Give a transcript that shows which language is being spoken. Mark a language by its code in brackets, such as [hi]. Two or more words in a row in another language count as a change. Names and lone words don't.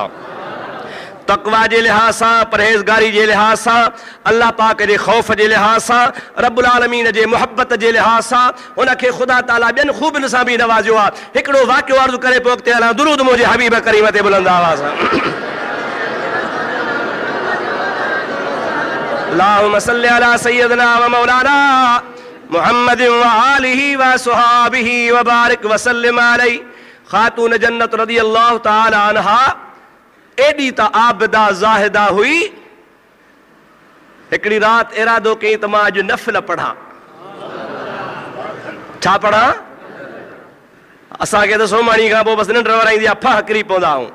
[sd] तक़वा जे लिहाज़ सां, परहेज़गारी जे लिहाज़ सां, अल्लाह पाक जे ख़ौफ़ जे लिहाज़ सां, रब्बुल आलमीन जे मुहब्बत जे लिहाज़ सां उनखे ख़ुदा ताला ॿियनि ख़ूबियुनि सां बि नवाज़ियो आहे। हिकिड़ो वाक़ियो अर्ज़ु करे पोइ अॻिते हलां। दुरूद मुंहिंजे हबीब करीम ते बुलंद आवाज़ सां। [ar] اللهم صل على سيدنا ومولانا محمد وآله وصحابه وبارك وسلم عليه. [sd] ख़ातून जन्नत [ar] رضي الله تعالى عنها [sd] एॾी त आबिदा ज़ाहिदा हुई, हिकिड़ी राति इरादो कई त मां अॼु नफ़िल पढ़ां। छा पढ़ां? असांखे त सोमाणी खां पोइ बसि निंड वराईंदी आहे, फह किरी पवंदा आहियूं।